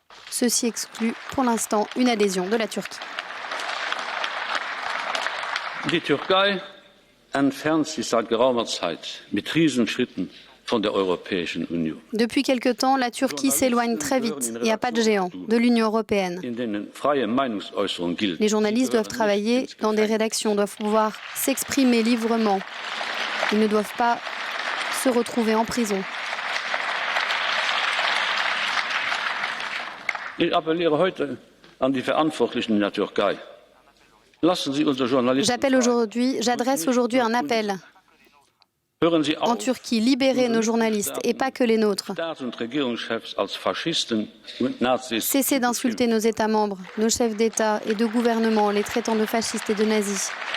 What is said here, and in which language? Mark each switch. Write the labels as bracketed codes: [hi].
[fr] Ceci exclut pour l'instant une adhésion de la Turquie. [de] Die Türkei entfernt sich seit geraumer Zeit mit Riesenschritten von der Europäischen Union. [fr] Depuis quelque temps, la Turquie s'éloigne très vite et à pas de géant de l'Union européenne. [de] In denen freie Meinungsäußerung gilt. [fr] Les journalistes doivent travailler dans des rédactions, doivent pouvoir s'exprimer librement. Ils ne doivent pas se retrouver en prison. [de] Ich appelliere heute an die Verantwortlichen in der Türkei. Lassen Sie unsere Journalisten. [fr] J'adresse aujourd'hui un appel [de] Hören Sie [fr] en [de] auf, [fr] Turquie, libérer nos journalistes et pas que les nôtres. [de] Staats- und Regierungschefs als Faschisten und Nazis. [fr] Cessez d'insulter nos États membres, nos chefs d'État et de gouvernement, en les traitant de fascistes et de nazis.